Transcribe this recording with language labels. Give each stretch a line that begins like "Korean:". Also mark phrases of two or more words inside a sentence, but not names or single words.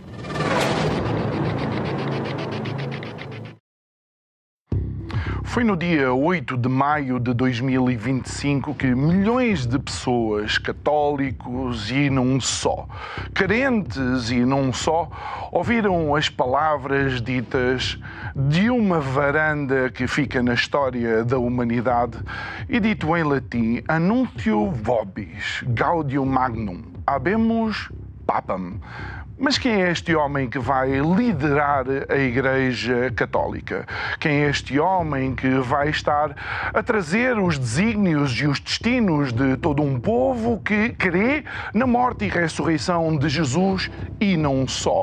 Portuguese: Foi no dia 8 de maio de 2025 que milhões de pessoas, católicos e não só, carentes e não só, ouviram as palavras ditas de uma varanda que fica na história da humanidade e dito em latim,
Latin: Annuncio vobis, Gaudium magnum, habemus papam.
Portuguese: Mas quem é este homem que vai liderar a Igreja Católica? Quem é este homem que vai estar a trazer os desígnios e os destinos de todo um povo que crê na morte e ressurreição de Jesus e não só?